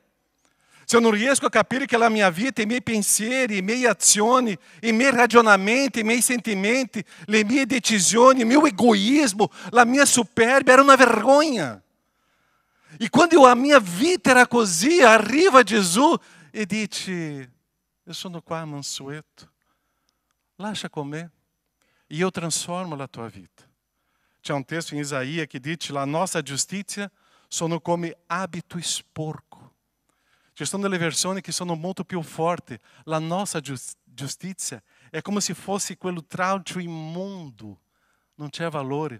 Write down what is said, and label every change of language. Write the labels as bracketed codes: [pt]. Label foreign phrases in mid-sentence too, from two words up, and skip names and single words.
[it] Se eu non riesco a capire che la mia vita, i miei pensieri, le mie azioni, i miei ragionamenti, i miei sentimenti, le mie decisioni, il mio egoismo, la mia superbia era una vergogna. E quando [pt] a minha [it] vita era così, arriva Gesù e dice: eu sono qua mansueto, lascia con me e [pt] eu transformo [it] la tua vita. C'è un testo in Isaia che dice: la nostra giustizia sono come abito sporco. Ci sono delle versioni che sono molto più forti. La nostra giustizia è come se fosse quello tralcio imundo, non c'è valore.